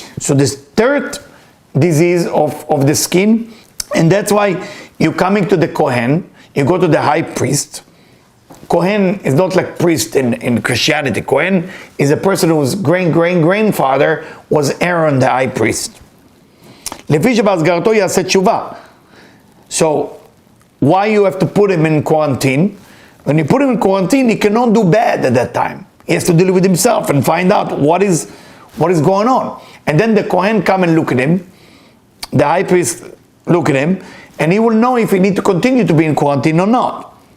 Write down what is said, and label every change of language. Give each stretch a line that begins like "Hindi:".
English: So this third disease of the skin, and that's why you're coming to the Kohen, you go to the high priest. Kohen is not like priest in Christianity. Kohen is a person whose grandfather was Aaron the high priest.
Hebrew: לפי שבהסגרתו יעשה תשובה.
English: So, why you have to put him in quarantine? When you put him in quarantine, he cannot do bad at that time. He has to deal with himself and find out what is going on. And then the Kohen come and look at him. The high priest look at him, and he will know if he need to continue to be in quarantine or not.